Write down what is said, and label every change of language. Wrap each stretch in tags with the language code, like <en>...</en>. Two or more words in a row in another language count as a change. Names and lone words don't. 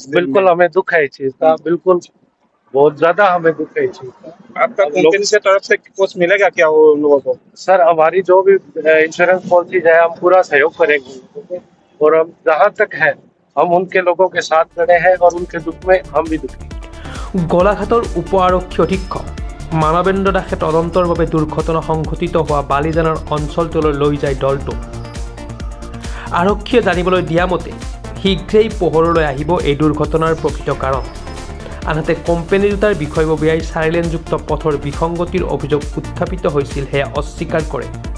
<hi>बिल्कुल हमें दुख है इस चीज का, बिल्कुल बहुत ज्यादा हमें दुख है इस चीज का। आपका कंपनी से तरफ से कुछ मिलेगा क्या वो लोगों को? सर हमारी जो भी इंश्योरेंस पॉलिसी है हम पूरा सहयोग करेंगे और हम जहाँ तक है हम उनके लोगों के साथ खड़े हैं और उनके दुख में हम भी दुखी।</hi> <as>গোলাঘাটৰ উপ আৰক্ষী অধীক্ষক মানৱেন্দ্ৰ দাসে তদন্তৰ বাবে দুৰ্ঘটনা সংঘটিত হোৱা বালিজানাৰ অঞ্চলটোলৈ লৈ যায় দলটো। আৰক্ষীয়ে জানিবলৈ দিয়া মতে শীঘ্ৰেই পোহৰলৈ আহিব এই দুৰ্ঘটনাৰ প্ৰকৃত কাৰণ। আনহাতে কোম্পানী দুটাৰ বিষয়ববীয়াই 4 লেনযুক্ত পথৰ বিসংগতিৰ অভিযোগ উত্থাপিত হৈছিল সেয়া অস্বীকাৰ কৰে।</as>